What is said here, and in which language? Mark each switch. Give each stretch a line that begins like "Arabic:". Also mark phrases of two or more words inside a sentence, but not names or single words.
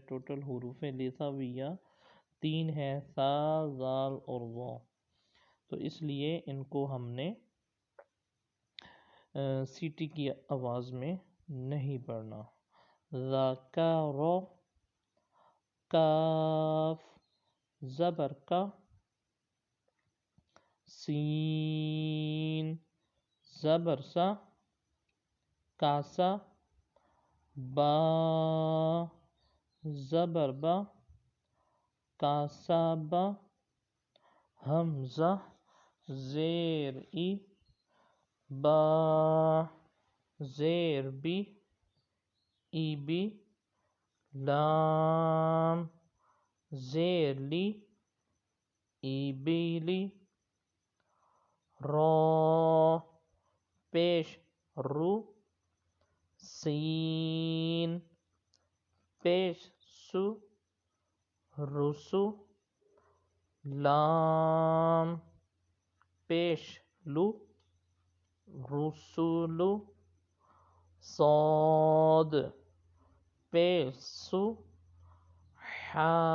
Urdu: ٹوٹل حروف لثویہ 3 ہے، ثا ذال اور ظا، تو اس لیے ان کو ہم نے سیٹی کی آواز میں نہیں پڑھنا۔ ذکر کاف زبر کا سین زبر سا کاسا با زبر با کاسا با حمزہ زیر ای با زیر بی ای بی لام زیر لی ای بی لی را پیش رو سین پیش سو رسو لام پیش لو رسولو صاد پیش سو حا